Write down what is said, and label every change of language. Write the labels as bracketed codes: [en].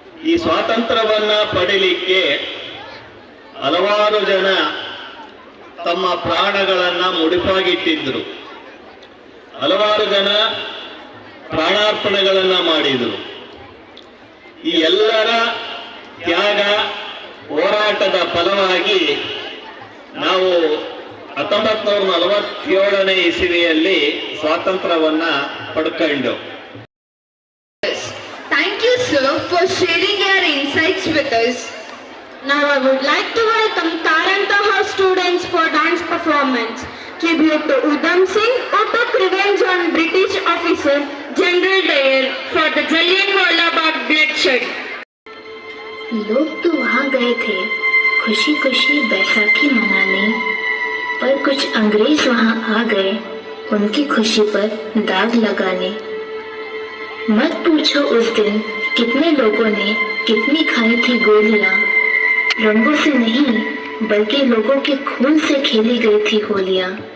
[kn] ಈ ಸ್ವಾತಂತ್ರ್ಯವನ್ನು ಪಡೀಲಿಕ್ಕೆ ಹಲವಾರು ಜನ ತಮ್ಮ ಪ್ರಾಣಗಳನ್ನು ಮುಡಿಪಾಗಿಟ್ಟಿದ್ದರು, ಹಲವಾರು ಜನ ಪ್ರಾಣಾರ್ಪಣೆಗಳನ್ನು ಮಾಡಿದರು. ಈ ಎಲ್ಲರ ತ್ಯಾಗ ಹೋರಾಟದ ಫಲವಾಗಿ ನಾವು 1947ನೇ ಇಸವಿಯಲ್ಲಿ ಸ್ವಾತಂತ್ರ್ಯವನ್ನು ಪಡ್ಕೊಂಡು. [en] Thank you, sir, for sharing your insights with us. Now I would like to welcome Karanta students for dance performance. Tribute to Udham Singh, who took revenge on British officer General Dyer for the Jallianwala Bagh bloodshed. [hi] लोग तो वहाँ गए थे खुशी खुशी बैसाखी मनाने, पर कुछ अंग्रेज वहाँ आ गए उनकी खुशी पर दाग लगाने। मत पूछो उस दिन कितने लोगों ने कितनी खाई थी गोलियां, रंगों से नहीं बल्कि लोगों के खून से खेली गई थी होलियां।